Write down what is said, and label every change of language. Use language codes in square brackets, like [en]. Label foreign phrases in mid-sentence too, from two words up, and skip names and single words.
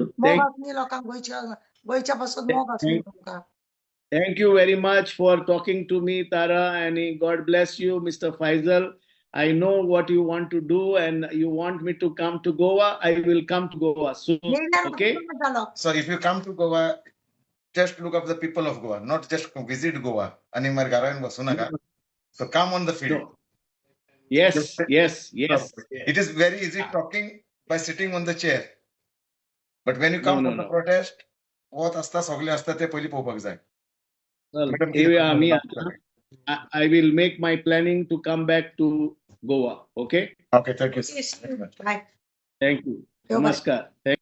[kok] मोग आसली लोकांक गोंयच्या पासून मोग आसली तुमकां [en] Thank you very much for talking to me, Tara, and God bless you, Mr. Faisal. I know what you want to do, and you want me to come to Goa. I will come to Goa soon. [kok] येयल्यार [en] Okay? [kok] म्हाका जालो [en] so if you come to Goa just look up the people of Goa not just visit Goa [kok] आनी मागीर घरान बसू नाका [en] so come on the field No. Yes, yes, yes. It is very easy talking by sitting on the chair. But when you come No, for no, the no. protest, what [kok] असता सगळे असता ते पयली पळोवपाक जाय. [en] Well, Madam, anyway, [kok] कितें आमी करता? [en] I will make my planning to come back to Goa. Okay? Okay, thank you. बाय Thank you. Bye-bye. Namaskar. Thank